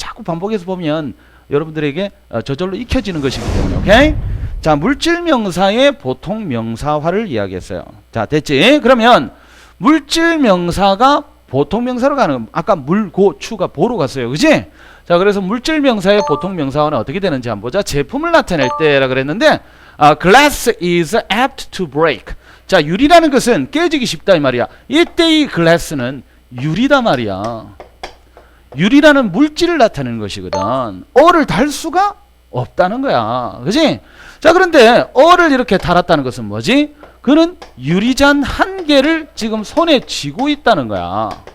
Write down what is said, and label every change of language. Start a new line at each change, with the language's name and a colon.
Korean: 자꾸 반복해서 보면 여러분들에게 저절로 익혀지는 것이기 때문에. 오케이? 자, 물질명사의 보통명사화를 이야기했어요. 자, 됐지? 그러면 물질명사가 보통명사로 가는, 아까 물, 고, 추가 보로 갔어요. 그지? 자, 그래서 물질명사의 보통명사화는 어떻게 되는지 한번 보자. 제품을 나타낼 때라 그랬는데
English: glass is apt to break.
Korean: 자, 유리라는 것은 깨지기 쉽다 이 말이야. 이때의 glass는 유리다 말이야. 유리라는 물질을 나타내는 것이거든. 어를 달 수가 없다는 거야. 그지? 자, 그런데 어를 이렇게 달았다는 것은 뭐지? 그는 유리잔 한 개를 지금 손에 쥐고 있다는 거야.